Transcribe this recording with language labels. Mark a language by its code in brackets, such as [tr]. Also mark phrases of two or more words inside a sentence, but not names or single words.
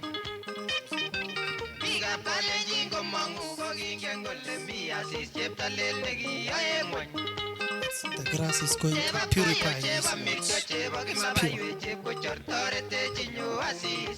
[kln] Biikab Kalenjin komangu kokingen kole mi Asis cheptolel nekiyae ng'wony. [en] The grass is going to purify this. [kln] Chebo mircho, chebo kimabaiwe, chebo chor toretech inyo Asis.